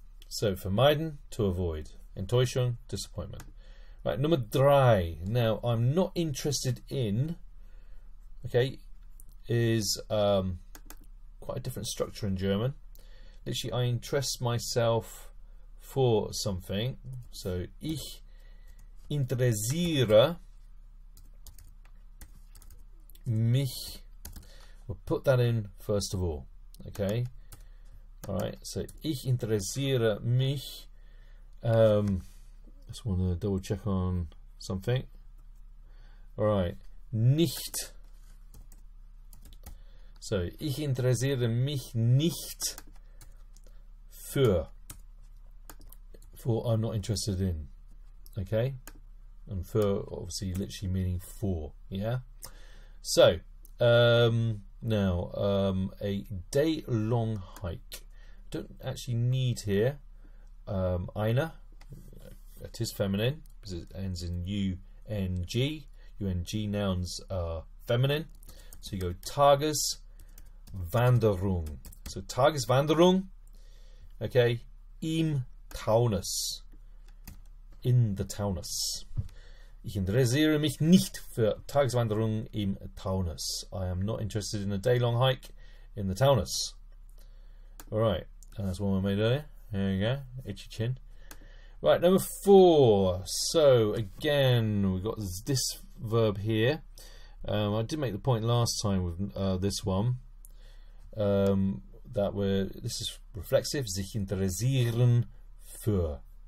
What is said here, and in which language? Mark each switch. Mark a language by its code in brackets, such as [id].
[en] So vermeiden, to avoid. Enttäuschung, disappointment. Right, number 3. Now, I'm not interested in, okay, is quite a different structure in German. Literally, I interest myself for something. [de] So, ich interessiere mich. [en] We'll put that in first of all, okay? [de] Alright, so ich interessiere mich. [en] Just want to double check on something. Alright, nicht. [de] So, ich interessiere mich nicht für. [en] For I'm not interested in. Okay? And for obviously literally meaning for. Yeah? So, now, a day-long hike. Don't actually need here eine. It is feminine because it ends in UNG. UNG nouns are feminine. So you go Tageswanderung. [de] So Tageswanderung, okay, im Taunus. [en] In the Taunus. [de] Ich interessiere mich nicht für Tageswanderung im Taunus. [en] I am not interested in a day-long hike in the Taunus. Alright, and that's one we made earlier. There you go, itchy chin. Right, number 4. So again, we've got this verb here. I did make the point last time with this one. that this is reflexive, [de] sich interessieren für.